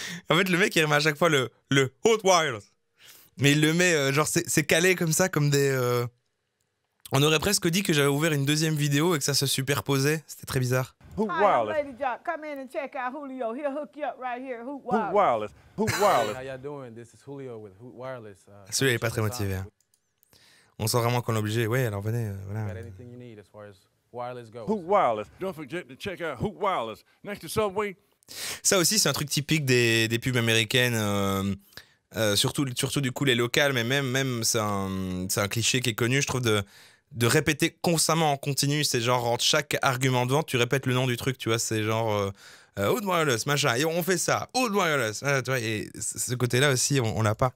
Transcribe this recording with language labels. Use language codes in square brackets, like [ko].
[fr] En fait, le mec, il remet à chaque fois le Hot Wireless. Mais il le met, genre, c'est calé comme ça, comme des... On aurait presque dit que j'avais ouvert une deuxième vidéo et que ça se superposait. C'était très bizarre. [en] Hoot Wireless. Come in and check out Julio. He'll hook you up right here. Hoot Wireless. Hoot Wireless. How y'all doing? This is Julio with Hoot Wireless. [fr] Celui-là, il est pas très motivé. Hein. On sent vraiment qu'on est obligé. Ouais, alors venez, voilà. [en] Got anything you need as far as wireless goes. Hoot Wireless. Don't forget to check out Hoot Wireless next to Subway, [fr] Ça aussi, c'est un truc typique des pubs américaines, surtout du coup les locales, mais même c'est un cliché qui est connu, je trouve, de répéter constamment en continu. C'est genre, entre chaque argument de vente, tu répètes le nom du truc, tu vois, c'est genre Wood Wireless, machin, et on fait ça, Wood Wireless, tu vois, et ce côté-là aussi, on l'a pas.